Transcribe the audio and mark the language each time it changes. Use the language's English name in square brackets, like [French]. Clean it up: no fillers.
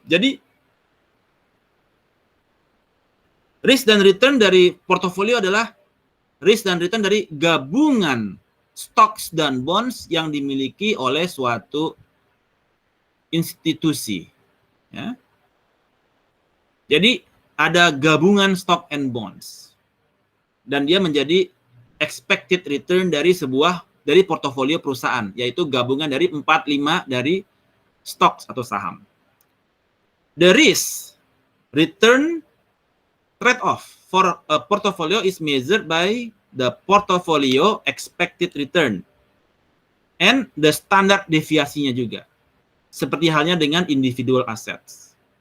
[Indonesian] Jadi, risk dan return dari portofolio adalah risk dan return dari gabungan stocks dan bonds yang dimiliki oleh suatu institusi. Ya. Jadi, ada gabungan stock and bonds. Dan dia menjadi expected return dari portofolio perusahaan, yaitu gabungan dari 4-5 dari stocks atau saham. [English] The risk return trade-off for a portfolio is measured by the portfolio expected return and the standard [Indonesian] deviasinya juga. Seperti halnya dengan individual assets.